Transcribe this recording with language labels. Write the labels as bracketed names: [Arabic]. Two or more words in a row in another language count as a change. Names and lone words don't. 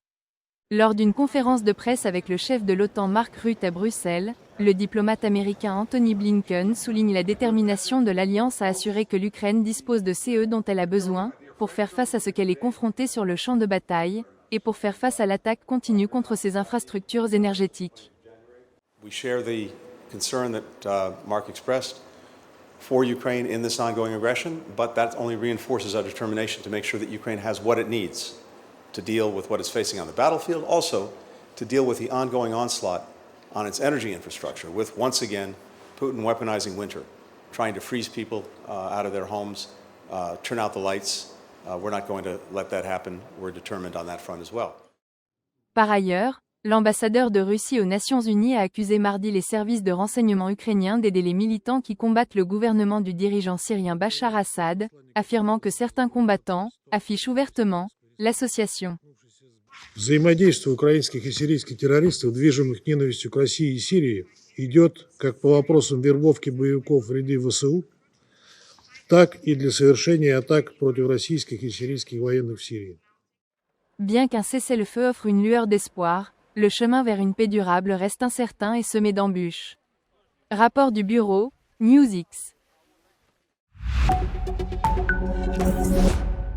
[French] Lors d'une conférence de presse avec le chef de l'OTAN Mark Rutte à Bruxelles, le diplomate américain Antony Blinken souligne la détermination de l'Alliance à assurer que l'Ukraine dispose de ce dont elle a besoin, pour faire face à ce qu'elle est confrontée sur le champ de bataille, et pour faire face à l'attaque continue contre ses infrastructures énergétiques. [English] We share the concern that Mark expressed for Ukraine in this ongoing aggression, but that only reinforces our determination to make sure that Ukraine has what it needs to deal with what it's facing on the battlefield, also to deal with the ongoing onslaught on its energy infrastructure, with, once again, Putin weaponizing winter, trying to freeze people out of their homes, turn out the lights. We're not going to let that happen. We're determined on that front as well. [French] Par ailleurs, l'ambassadeur de Russie aux Nations Unies a accusé mardi les services de renseignement ukrainiens d'aider les militants qui combattent le gouvernement du dirigeant syrien Bachar Assad, affirmant que certains combattants affichent ouvertement l'association. [Russian] Взаимодействие украинских и сирийских террористов, движимых ненавистью к России и Сирии, идет как по вопросам вербовки боевиков в ряды ВСУ, так и для совершения атак против российских и сирийских военных в Сирии. [French] Bien qu'un cessez-le-feu offre une lueur d'espoir, le chemin vers une paix durable reste incertain et semé d'embûches. Rapport du bureau, NewsX.